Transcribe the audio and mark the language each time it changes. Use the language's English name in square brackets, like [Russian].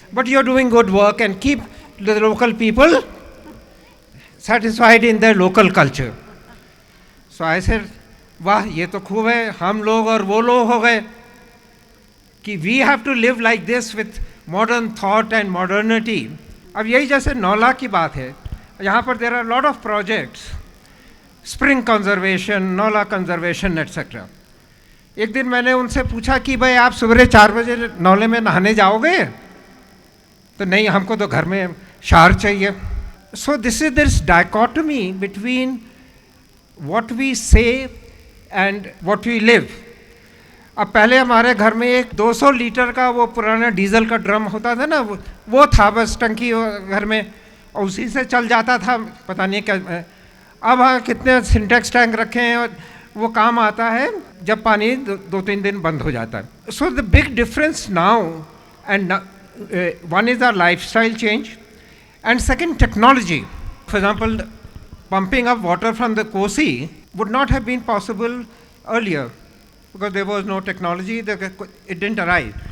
[English] But you're doing good work, and keep the local people satisfied in their local culture. So I said, [Hindi] वाह ये तो खूब है, हम लोग और वो लोग हो गए कि [English] we have to live like this with modern thought and modernity. [Hindi] अब यही जैसे नौला की बात है, यहाँ पर [English] there are a lot of projects, spring conservation, [Hindi] नौला conservation, etc. एक दिन मैंने उनसे पूछा कि भाई आप सुबह 4 बजे नौले में नहाने जाओगे? तो नहीं, हमको तो घर में शार चाहिए. [English] So this is this dichotomy between what we say and what we live. [Hindi] अब पहले हमारे घर में एक 200 लीटर का वो पुराना डीजल का ड्रम होता था ना, वो था बस टंकी घर में, और उसी से चल जाता था, पता नहीं क्या. अब हाँ कितने सिंटेक्स टैंक रखे हैं और वो काम आता है जब पानी 2-3 दिन बंद हो जाता है. [English] So the big difference now, and one is our lifestyle change, and second, technology. For example, pumping up water from the Kosi would not have been possible earlier because there was no technology, it didn't arrive.